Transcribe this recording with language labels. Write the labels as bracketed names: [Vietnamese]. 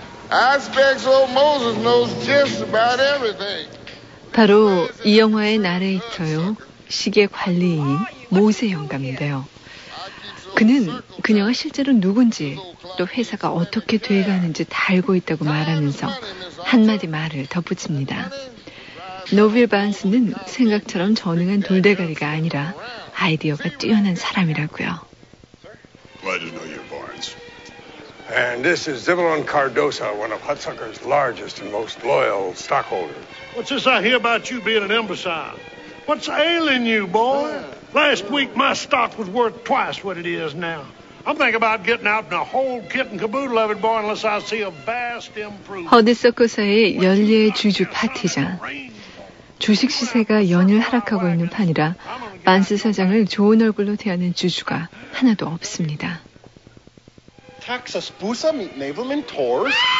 [English] I expect old Moses knows just about everything. [Korean] 바로 이 영화의 나레이터요, 시계 관리인 모세 영감인데요. 그는 그녀가 실제로 누군지 또 회사가 어떻게 돼가는지 다 알고 있다고 말하면서 한마디 말을 덧붙입니다. 노빌 반스는 생각처럼 전능한 돌대가리가 아니라 아이디어가 뛰어난 사람이라고요. [English] Glad to know you, Barnes. And this is Zebulon Cardoza, one of Hudsucker's largest and most loyal stockholders. What's this I hear about you being an imbecile? What's ailing you, boy? Last week, my stock was worth twice what it is now. I'm thinking about getting out in a whole kit and caboodle of it, boy, unless I see a vast improvement. [Korean] 허드서커사의 연례 주주 파티장. 주식 시세가 연일 하락하고 있는 판이라 만스 사장을 좋은 얼굴로 대하는 주주가 하나도 없습니다. [English] Texas Busa meet Naval Mentors.